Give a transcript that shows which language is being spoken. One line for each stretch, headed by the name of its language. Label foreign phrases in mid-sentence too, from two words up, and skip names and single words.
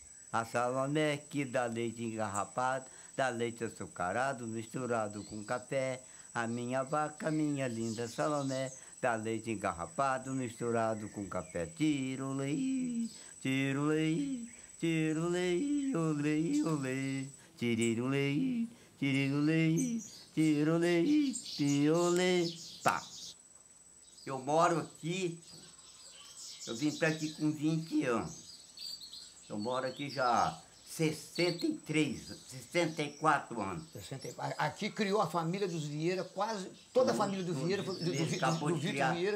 Portuguese: A Salomé que dá leite engarrapado, dá leite açucarado, misturado com café. A minha vaca, minha linda Salomé, dá leite engarrapado, misturado com café. Tirolei, tirolei, tirolei, olei, olei. Tirirolei, tirirolei, tirolei, tirolei. Tá. Eu moro aqui, eu vim para aqui com 20 anos. Eu moro aqui já há 64 anos. 64. Aqui criou a família dos Vieira, quase toda a família do Vieira, do Vitor Vieira,